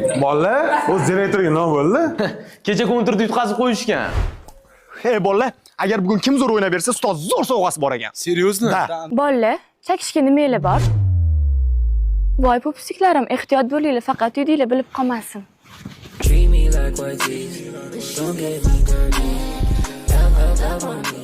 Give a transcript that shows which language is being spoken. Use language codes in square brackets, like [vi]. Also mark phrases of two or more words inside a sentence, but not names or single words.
[uz] Bolalar, o'z direktoriga nima bo'ldi? Kecha kontrakt yutqazib qo'yishgan. Hey bolalar, agar bugun kim zo'r o'ynab bersa, ustoz zo'r sovg'asi bor ekan. Seriozmi? Bolalar, chakishga nimalar bor? Voy popsiklarim, ehtiyot bo'linglar, faqat uyinglar bilib qolmasin. [en] Treat me like white teeth. Don't get me dirty. Love on me.